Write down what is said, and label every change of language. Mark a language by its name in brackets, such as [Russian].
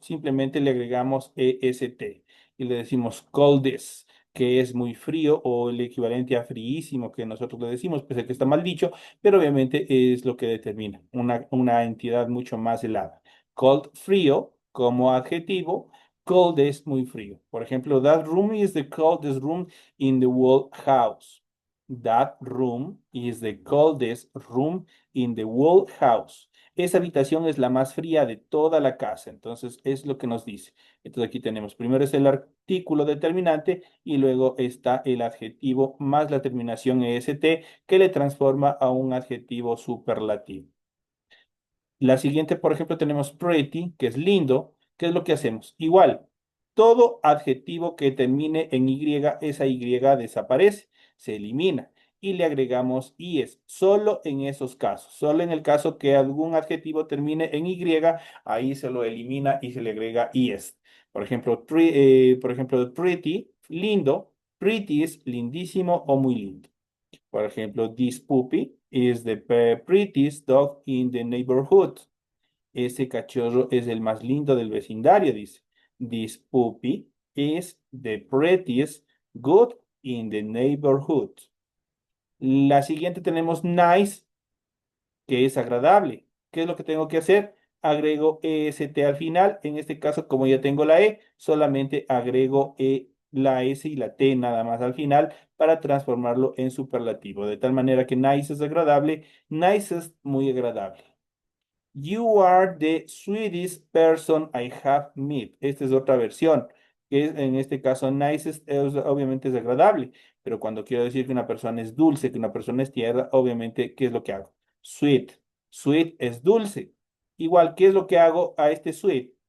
[Spanish] Simplemente le agregamos EST y le decimos coldest, que es muy frío o el equivalente a fríísimo que nosotros le decimos, pese a que está mal dicho, pero obviamente es lo que determina una entidad mucho más helada. Cold, frío, como adjetivo. Cold es muy frío. Por ejemplo, [English] that room is the coldest room in the whole house. That room is the coldest room in the whole house. [Spanish] Esa habitación es la más fría de toda la casa. Entonces, es lo que nos dice. Entonces, aquí tenemos, primero es el artículo determinante y luego está el adjetivo más la terminación est que le transforma a un adjetivo superlativo. La siguiente, por ejemplo, tenemos pretty, que es lindo. ¿Qué es lo que hacemos? Igual, todo adjetivo que termine en Y, esa Y desaparece, se elimina y le agregamos IES, solo en esos casos, solo en el caso que algún adjetivo termine en Y, ahí se lo elimina y se le agrega IES. Por ejemplo, pretty, lindo, pretty es lindísimo o muy lindo. Por ejemplo, [English] this puppy is the prettiest dog in the neighborhood. [Spanish] Ese cachorro es el más lindo del vecindario, dice. [English] This puppy is the prettiest goat in the neighborhood. [Spanish] La siguiente tenemos nice, que es agradable. ¿Qué es lo que tengo que hacer? Agrego EST al final. En este caso, como ya tengo la E, solamente agrego la S y la T nada más al final para transformarlo en superlativo. De tal manera que nice es agradable, nice es muy agradable. [English] You are the sweetest person I have met. [Spanish] Esta es otra versión, que en este caso nice obviamente es agradable, pero cuando quiero decir que una persona es dulce, que una persona es tierna, obviamente, ¿qué es lo que hago? Sweet. Sweet es dulce. Igual, ¿qué es lo que hago a este sweet?